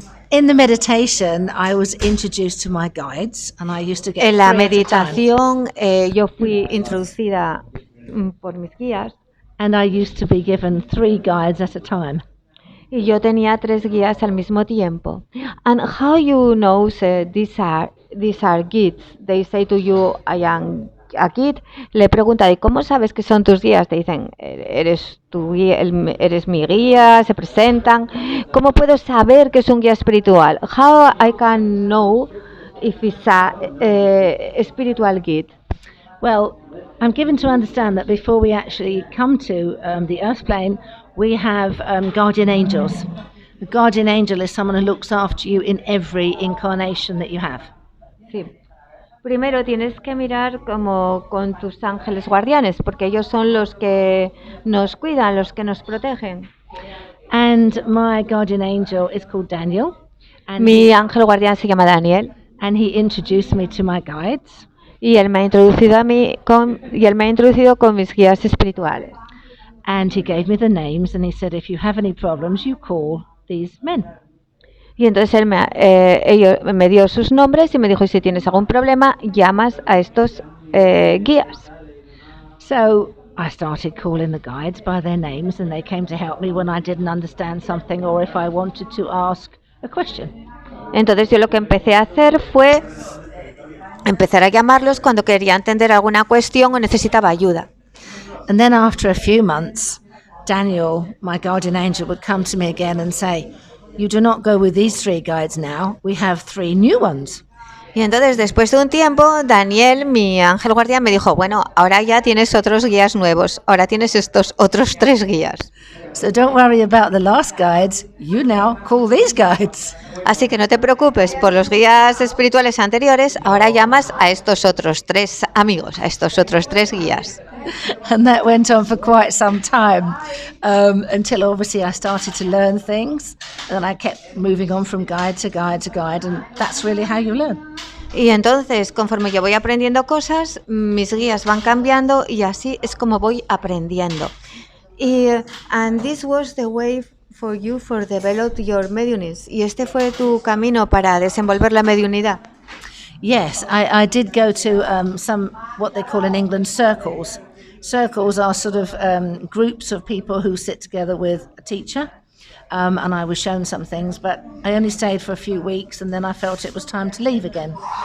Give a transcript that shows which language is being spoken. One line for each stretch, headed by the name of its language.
English: In the meditation, I was introduced to my guides, and I used to get.
Spanish: En la meditación, yo fui introducida por mis guías.
English: And I used to be given 3 guides at a time.
Spanish: Y yo tenía 3 guías al mismo tiempo.
English: And how you know these are guides? They say to you, I am
Spanish: a Kit, le he preguntado, ¿y cómo sabes que son tus guías? Te dicen, eres tu guía, eres mi guía, se presentan. ¿Cómo puedo saber que es un guía espiritual?
English: How I can know if it's a spiritual guide? Well, I'm given to understand that before we actually come to the earth plane, we have guardian angels. The guardian angel is someone who looks after you in every incarnation that you have.
Spanish: Sí. Primero tienes que mirar como con tus ángeles guardianes, porque ellos son los que nos cuidan, los que nos protegen.
English: And my guardian angel is called Daniel. And
Spanish: Mi ángel guardián se llama Daniel.
English: And he introduced me to my guides.
Spanish: Y él me ha introducido con mis guías espirituales.
English: And he gave me the names and he said, if you have any problems, you call these men.
Spanish: Y entonces él me dio sus nombres y me dijo, si tienes algún problema, llamas a estos guías.
English: So I started calling the guides by their names and they came to help me when I didn't understand something or if I wanted to ask a question.
Spanish: Entonces yo lo que empecé a hacer fue empezar a llamarlos cuando quería entender alguna cuestión o necesitaba ayuda.
English: And then after a few months, Daniel, my guardian angel, would come to me again and say, you do not go with these 3 guides now, we have 3 new ones.
Spanish: Y entonces después de un tiempo, Daniel, mi ángel guardián, me dijo, bueno, ahora ya tienes otros guías nuevos, ahora tienes estos otros 3 guías.
English: So don't worry about the last guides, you now call these guides.
Spanish: Así que no te preocupes por los guías espirituales anteriores, ahora llamas a estos otros 3 amigos, a estos otros 3 guías.
English: And that went on for quite some time, until obviously I started to learn things, and I kept moving on from guide to guide to guide, and that's really how you learn.
Spanish: Y entonces, conforme yo voy aprendiendo cosas, mis guías van cambiando y así es como voy aprendiendo.
English: And this was the way for you for develop your mediumness.
Spanish: Y este fue tu camino para desenvolver la mediunidad.
English: Yes, I did go to some, what they call in England, circles. Circles are sort of groups of people who sit together with a teacher, and I was shown some things, but I only stayed for a few weeks and then I felt it was time to leave again.